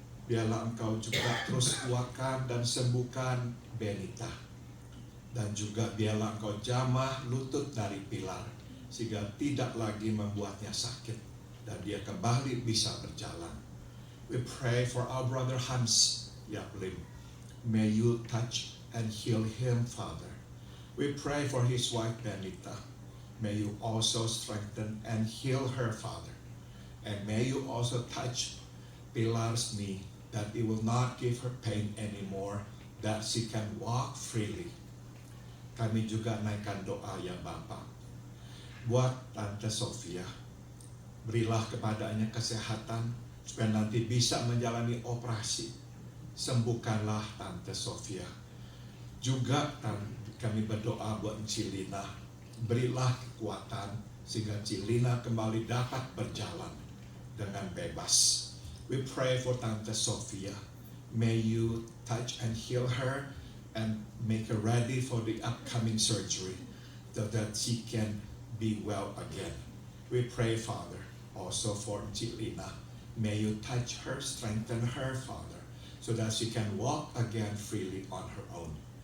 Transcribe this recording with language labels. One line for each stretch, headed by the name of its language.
Indonesian: Biarlah engkau juga terus kuatkan dan sembuhkan Benita. Dan juga biarlah engkau jamah lutut dari Pilar, sehingga tidak lagi membuatnya sakit dan dia kembali bisa berjalan.
English: We pray for our brother Hans Yaplim. May you touch and heal him, Father. We pray for his wife Benita. May you also strengthen and heal her, Father. And may you also touch Pilar's knee, that it will not give her pain anymore, that she can walk freely.
Indonesian: Kami juga naikkan doa ya Bapa. Buat Tante Sofia, berilah kepadanya kesehatan, supaya nanti bisa menjalani operasi. Sembuhkanlah Tante Sofia. Juga kami berdoa buat Cilina, berilah kekuatan sehingga Cilina kembali dapat berjalan dengan bebas.
English: We pray for Tante Sofia. May you touch and heal her and make her ready for the upcoming surgery so that she can be well again. We pray, Father, also for Cilina. May you touch her, strengthen her, Father, so that she can walk again freely on her own.